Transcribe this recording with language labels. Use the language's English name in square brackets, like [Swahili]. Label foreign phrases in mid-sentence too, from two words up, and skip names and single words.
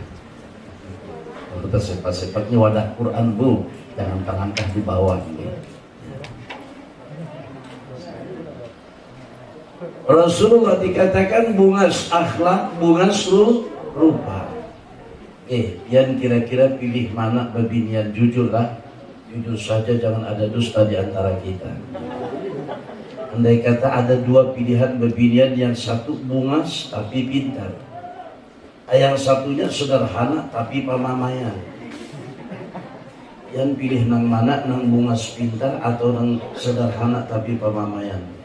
[Indonesian] Kalau kita sepak-sepaknya wadah Quran bu, jangan tangankan di bawah ini. Rasulullah dikatakan bunga akhlak, bunga rupa. Yang kira-kira pilih mana bebinian, jujur lah. Jujur saja, jangan ada dusta di antara kita. Andai kata ada dua pilihan bebinian, yang satu bungas tapi pintar, yang satunya sederhana tapi pamamayan. [Banjar] Yang pilih nang mana, nang bungas pintar atau nang sederhana tapi pamamayan?